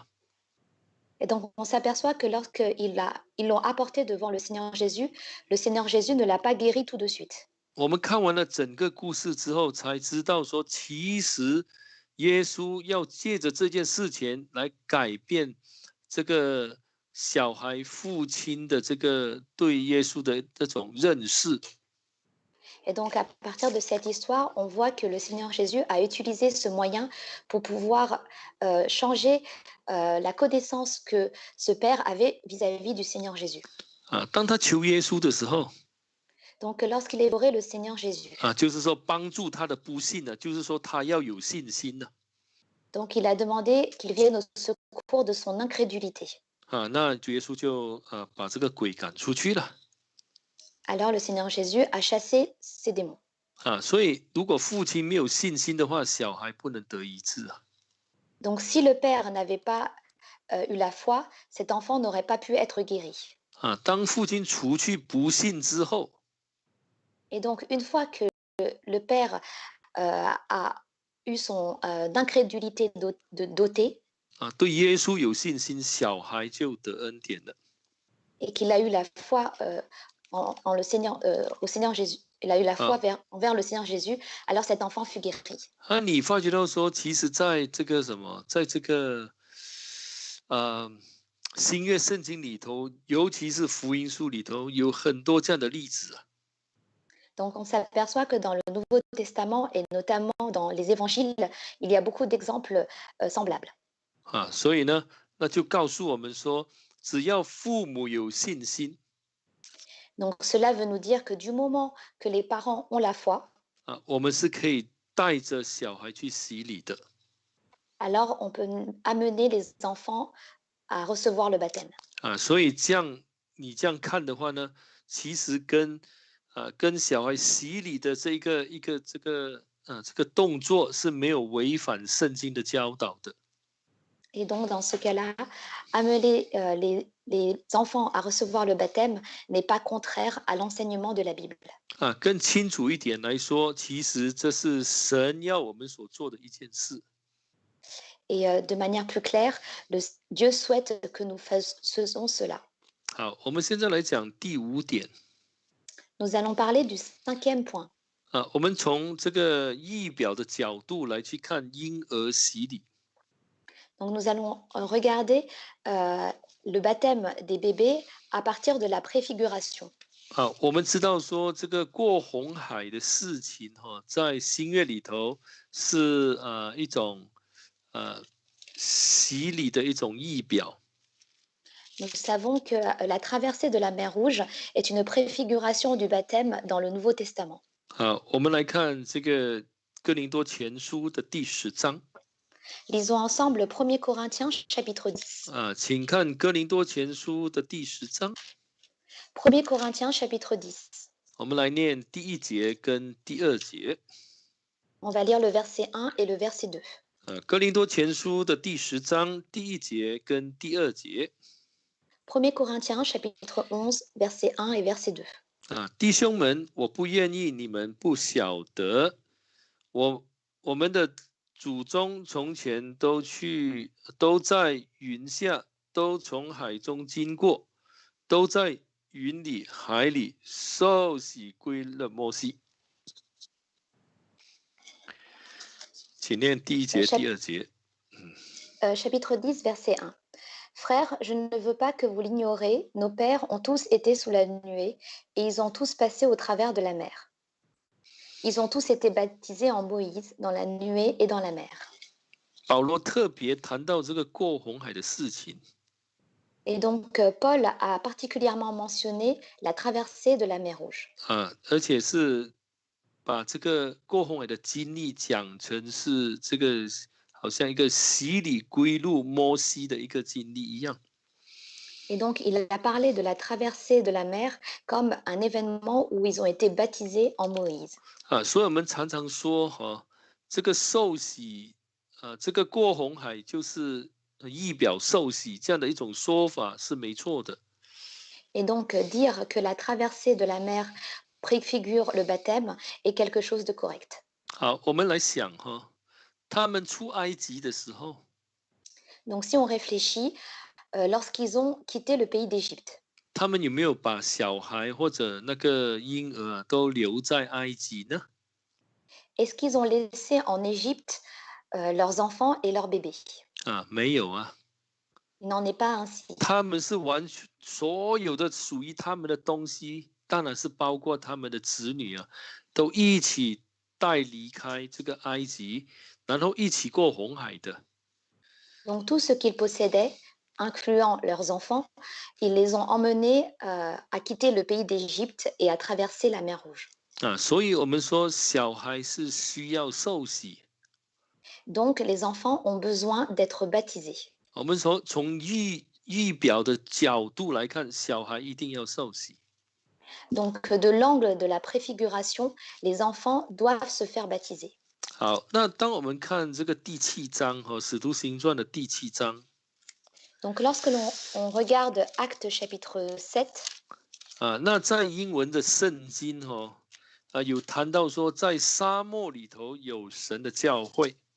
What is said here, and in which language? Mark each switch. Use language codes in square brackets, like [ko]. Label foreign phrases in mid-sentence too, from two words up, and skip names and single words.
[fr] Et donc, on s'aperçoit que lorsqu'ils l'ont apporté devant le Seigneur Jésus ne l'a pas guéri tout de suite. [zh] 我们看完了整个故事之后，才知道说，其实耶稣要借着这件事情来改变这个小孩父亲的这个对耶稣的这种认识。 [fr] Et donc, à partir de cette histoire, on voit que le Seigneur Jésus a utilisé ce moyen pour pouvoir changer la connaissance que ce père avait vis-à-vis du Seigneur Jésus. [zh] 当他求耶稣的时候， [fr] Donc, lorsqu'il évoquait le Seigneur Jésus, [zh] 就是说帮助他的不信呢，就是说他要有信心呢。 [fr] donc il a demandé qu'il vienne au secours de son incrédulité. [zh] 那主耶稣就把这个鬼赶出去了。 [fr] Alors, le Seigneur Jésus a chassé ces démons. [zh] 所以如果父亲没有信心的话，小孩不能得医治啊。 [fr] Donc, si le père n'avait pas eu la foi, cet enfant n'aurait pas pu être guéri. [zh] 当父亲除去不信之后， [fr] Et donc, une fois que le père a eu son incrédulité dotée, [zh] 对耶稣有信心，小孩就得恩典了。 [fr] et qu'il a eu la foi en le Seigneur, au Seigneur Jésus, il a eu la foi envers le Seigneur Jésus, alors cet enfant fut guéri. [zh] 你发觉到说，其实在这个在这个新约圣经里头，尤其是福音书里头，有很多这样的例子啊。 [fr] Donc, on s'aperçoit que dans le Nouveau Testament, et notamment dans les évangiles, il y a beaucoup d'exemples semblables. [zh] 所以呢，那就告诉我们说，只要父母有信心， [fr] Donc, cela veut nous dire que du moment que les parents ont la foi, [zh] 我们是可以带着小孩去洗礼的。 [fr] alors on peut amener les enfants à recevoir le baptême. [zh] 所以你这样看的话呢，其实跟小孩洗礼的这个动作是没有违反圣经的教导的。 [fr] Et donc, dans ce cas-là, amener les enfants à recevoir le baptême n'est pas contraire à l'enseignement de la Bible. [zh] 更清楚一点来说，其实这是神要我们所做的一件事。 [fr] Et de manière plus claire, Dieu souhaite que nous fassions cela. [zh] 好，我们现在来讲第5点。 [fr] Nous allons parler du 5e point. [zh] 我们从这个仪表的角度来去看婴儿洗礼。 [fr] Donc nous allons regarder le baptême des bébés à partir de la préfiguration. [zh] 我们知道说这个过红海的事情在新约里头是一种洗礼的一种仪表。 [fr] Nous savons que la traversée de la mer Rouge est une préfiguration du baptême dans le Nouveau Testament. [zh] 我们来看这个哥林多前书的第10章。 [fr] Lisons ensemble 1 Corinthiens chapitre 10. [zh] 请看哥林多前书的第10章。 [fr] 1 Corinthiens chapitre 10. [zh] 我们来念第1节跟第2节。 [fr] On va lire le verset 1 et le verset 2. [zh] 哥林多前书的第10章第1节跟第2节。 [fr] 1 Corinthiens chapitre 11 verset 1 et verset 2. [zh] 弟兄们，我不愿意你们不晓得，我们的祖宗从前都在云下，都从海中经过，都在云里海里受洗归了摩西。请念第1节、第2节。 [fr] Chapitre 10 verset 1. Frères, je ne veux pas que vous l'ignorez, nos pères ont tous été sous la nuée et ils ont tous passé au travers de la mer. Ils ont tous été baptisés en Moïse, dans la nuée et dans la mer. [zh] 保罗特别谈到这个过红海的事情。 [fr] Et donc, Paul a particulièrement mentionné la traversée de la mer Rouge. [zh] 而且是把这个过红海的经历讲成是这个好像一个洗礼归入摩西的一个经历一样。 [fr] Et donc, il a parlé de la traversée de la mer comme un événement où ils ont été baptisés en Moïse. [zh] 所以我们常常说这个受洗这个过红海就是仪表受洗这样的一种说法是没错的。 [fr] Et donc, dire que la traversée de la mer préfigure le baptême est quelque chose de correct. [zh] 好，我们来想他们出埃及的时候， [fr] Donc, si on réfléchit, lorsqu'ils ont quitté le pays d'Égypte, [zh] 他们有没有把小孩或者那个婴儿都留在埃及呢？ [fr] est-ce qu'ils ont laissé en Égypte leurs enfants et leurs bébés? [zh] 没有啊。 [fr] Il n'en est pas ainsi. [zh] 他们是完全所有的属于他们的东西，当然是包括他们的子女都一起带离开这个埃及，然后一起过红海的。 [fr] Donc, tout ce qu'ils possédaient, incluant leurs enfants, ils les ont emmenés à quitter le pays d'Égypte et à traverser la mer Rouge. [zh] 所以我们说小孩是需要受洗。 [fr] Donc, les enfants ont besoin d'être baptisés. [zh] 我们说从仪表的角度来看，小孩一定要受洗。 [fr] Donc, de l'angle de la préfiguration, les enfants doivent se faire baptiser. [zh] 好，那当我们看这个第7章《使徒行传》的第7章。 [fr] Donc, lorsque on regarde Actes chapitre 7, [zh] 那在英文的圣经有谈到说，在沙漠里头有神的教会。